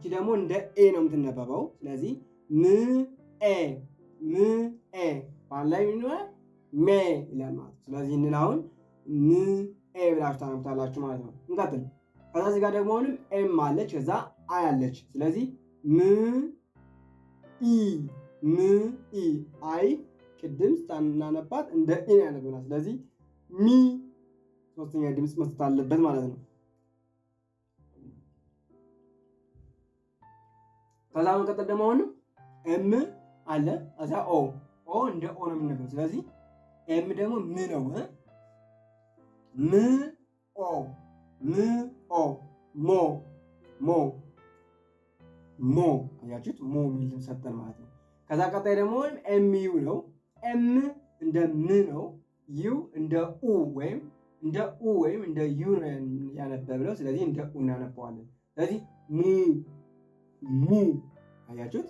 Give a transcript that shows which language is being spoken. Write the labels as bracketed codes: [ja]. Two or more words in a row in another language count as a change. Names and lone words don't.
[am] ደግሞ እንደ ኤ ነው የምትነበበው። ስለዚህ ም ኤ ም ኤ ባን ላይ ምን ሜ ይላል ማለት። ስለዚህ እንን አሁን ም ኤ ብላችሁ ታነቡታላችሁ ማለት ነው። እንቀጥል። ከዛ እዚህ ጋር ደግሞ አሁንም ኤም አለች፣ ከዛ አይ አለች። ስለዚህ ም ኢ ም ኢ አይ ቅድም ስታናነባት እንደ ኢ ያነበብናል። ስለዚህ ሚ ሶስተኛ ድምፅ መስጠት አለበት ማለት ነው። ከዛ መቀጠል ደግሞ አሁንም ኤም አለ፣ ከዛ ኦ እንደ ኦ ነው የምንነበው። ስለዚህ ኤም ደግሞ ም ነው። ም ኦ ም ኦ ሞ ሞ ሞ አያችሁት? ሞ የሚል ድምፅ ሰጠን ማለት ነው። ከዛ ቀጣይ ደግሞ ኤም ዩ ነው። ኤም እንደ ም ነው። ዩ እንደ ኡ ወይም እንደ ዩ ያነበብነው። ስለዚህ እንደ ኡ እናነበዋለን። ስለዚህ ሙ አያችሁት?